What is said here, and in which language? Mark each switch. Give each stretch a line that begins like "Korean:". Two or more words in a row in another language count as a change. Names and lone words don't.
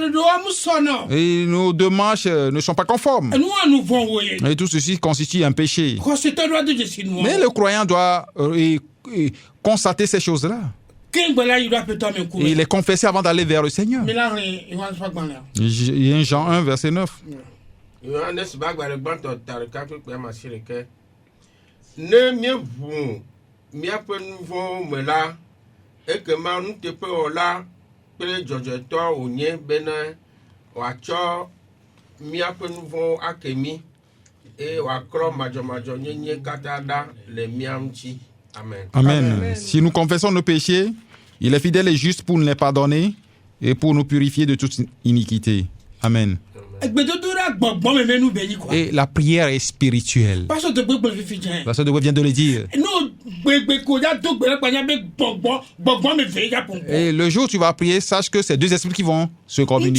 French: Et nos démarches ne sont pas conformes. Et tout ceci constitue un péché. Mais le croyant doit constater ces choses-là. Et les confesser avant d'aller vers le Seigneur. Il y a Jean 1, verset 9.
Ewe: Ne mie vu miaƒe nuvo me la ekema nuteƒe wɔla kple dzɔdzɔetɔ wònye bena wòatsɔ miaƒe nuvo ake mi eye wòakrɔ madzɔmadzɔnyenye katã ɖa le mia ŋuti. Amen. Amen.
French: Si nous confessons nos péchés, il est fidèle et juste pour nous les pardonner et pour nous purifier de toute iniquité. Amen. Et la prière est spirituelle. Pasteur Debré vient de le dire. Et le jour où tu vas prier, sache que c'est deux esprits qui vont se communiquer.